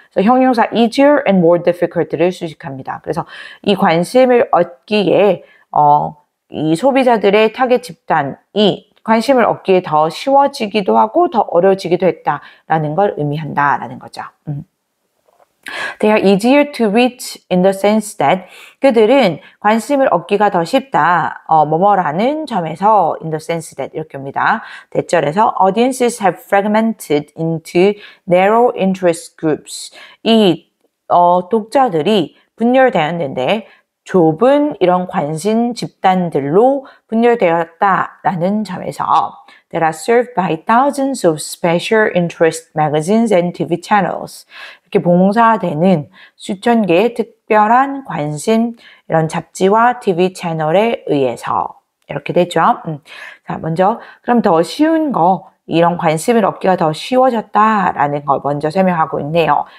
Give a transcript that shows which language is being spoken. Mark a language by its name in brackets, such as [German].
[Korean] 그래서 형용사 easier and more difficult를 수식합니다. 그래서 이 관심을 얻기에 이 소비자들의 타겟 집단이 관심을 얻기에 더 쉬워지기도 하고 더 어려워지기도 했다라는 걸 의미한다라는 거죠. [English] They are easier to reach in the sense that [Korean] 그들은 관심을 얻기가 더 쉽다. 뭐뭐라는 점에서 [English] in the sense that [Korean] 이렇게 옵니다. 대절에서 [English] audiences have fragmented into narrow interest groups. [Korean] 이 독자들이 분열되었는데 좁은 이런 관심 집단들로 분열되었다라는 점에서 [English] that are served by thousands of special interest magazines and TV channels. [Korean] 이렇게 봉사되는 수천 개의 특별한 관심 이런 잡지와 TV 채널에 의해서 이렇게 되죠. 자, 먼저 그럼 더 쉬운 거 이런 관심을 얻기가 더 쉬워졌다라는 걸 먼저 설명하고 있네요.